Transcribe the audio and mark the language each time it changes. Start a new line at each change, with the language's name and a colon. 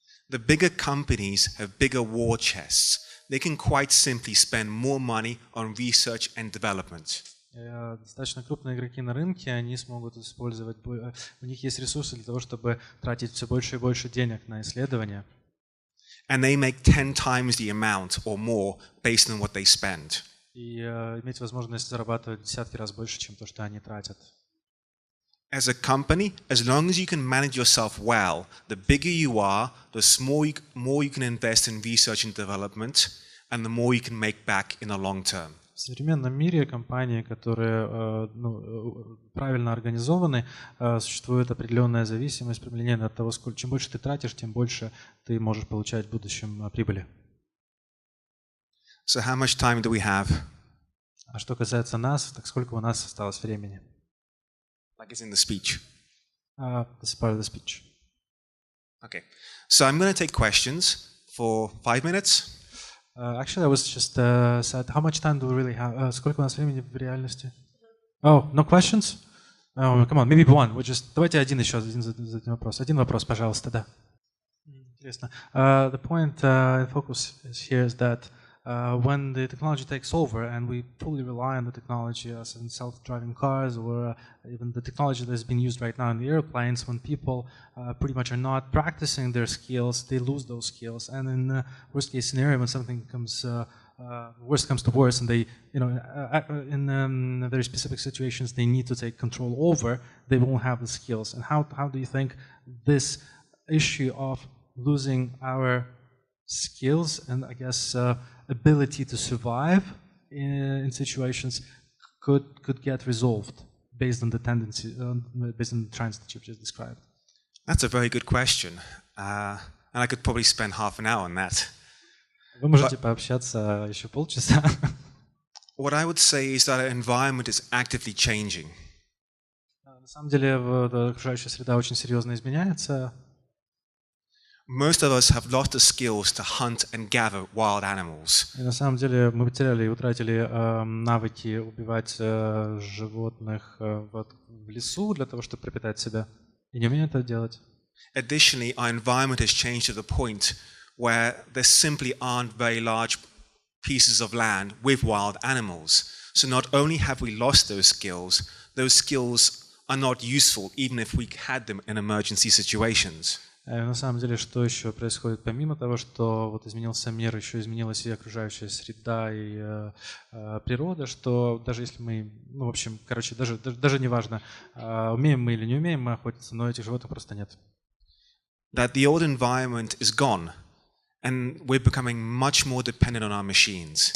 English: The bigger companies have bigger war chests. They can quite simply spend more money on research and development.
Russian: Достаточно крупные игроки на рынке, они смогут использовать, у них есть ресурсы для того, чтобы тратить все больше и больше денег на исследования.
English: And they make 10 times the amount or more based on what they spend.
Russian: И иметь возможность зарабатывать в десятки раз больше, чем то, что они тратят.
English: As a company, as long as you can manage yourself well, the bigger you are, the more you can invest in research and development, and the more you can make back in the long term.
Russian: В современном мире компании, которые правильно организованы, существует определенная зависимость применения от того, чем больше ты тратишь, тем больше ты можешь получать в будущем прибыли.
English: So how much time do we have?
Russian: А что касается нас, так сколько у нас осталось времени?
English: Like it's in the speech. This is part of the speech. Okay. So I'm going to take questions for 5 minutes. Actually, I was just said, how much time do we really have?
Russian: Сколько у нас времени в реальности?
English: Oh, no questions? Oh, come on, maybe one.
Russian: Давайте один вопрос. Один вопрос, пожалуйста, да. Интересно.
English: The point in focus here is that when the technology takes over and we fully rely on the technology as in self-driving cars or even the technology that's being used right now in the airplanes, when people pretty much are not practicing their skills, they lose those skills. And in the worst case scenario, when something comes, worst comes to worst, and they, in very specific situations, they need to take control over, they won't have the skills. And how do you think this issue of losing our skills and I guess ability to survive in situations could get resolved based on the tendency, based on the trends that you've just described? That's a very good question, and I could probably spend half an hour on that.
Russian: Вы можете пообщаться еще полчаса.
English: What I would say is that our environment is actively changing.
Russian: На самом деле окружающая среда очень серьезно изменяется.
English: Most of us have lost the skills to hunt and gather wild animals.
Russian: И на самом деле мы потеряли и утратили навыки убивать животных в лесу для того, чтобы пропитать себя. И не умеем это делать.
English: Additionally, our environment has changed to the point where there simply aren't very large pieces of land with wild animals. So not only have we lost those skills are not useful even if we had them in emergency situations.
Russian: На самом деле, что еще происходит, помимо того, что вот изменился мир, еще изменилась и окружающая среда, и природа, что даже если мы, в общем, даже не важно, умеем мы или не умеем мы охотиться, но этих животных просто нет.
English: That the old environment is gone, and we're becoming much more dependent on our machines.